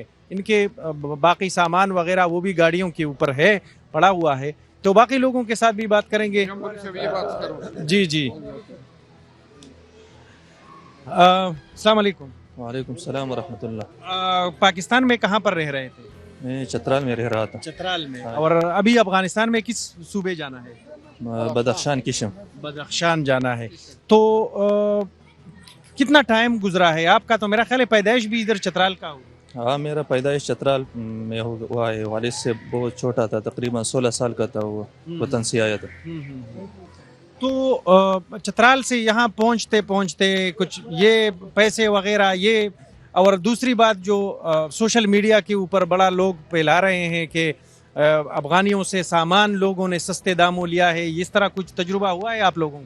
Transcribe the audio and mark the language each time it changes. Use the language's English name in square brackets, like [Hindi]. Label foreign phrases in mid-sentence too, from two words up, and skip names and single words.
[Urdu] ان کے باقی سامان وغیرہ وہ بھی گاڑیوں کے اوپر ہے پڑا ہوا ہے تو باقی لوگوں کے ساتھ بھی بات کریں گے. جی جی. السلام علیکم. وعلیکم السلام ورحمۃ اللہ. پاکستان میں کہاں پر رہ رہے تھے؟ میں چترال میں رہ رہا تھا. چترال میں. اور ابھی افغانستان میں کس صوبے جانا ہے؟ بدخشان کشم. بدخشان جانا ہے. تو کتنا ٹائم گزرا ہے آپ کا؟ تو میرا خیال ہے پیدائش بھی ادھر چترال کا ہوئی. ہاں، میرا پیدائش چترال میں ہوا ہے۔ والد سے بہت چھوٹا تھا، تقریباً 16 سال کا تھا، وہ وطن سے آیا تھا. تو چترال سے یہاں پہنچتے پہنچتے کچھ یہ پیسے وغیرہ یہ، اور دوسری بات جو [English] social media [Urdu] کے اوپر بڑا لوگ پھیلا رہے ہیں کہ افغانیوں سے سامان لوگوں نے سستے داموں لیا ہے، اس طرح کچھ تجربہ ہوا ہے آپ لوگوں کا?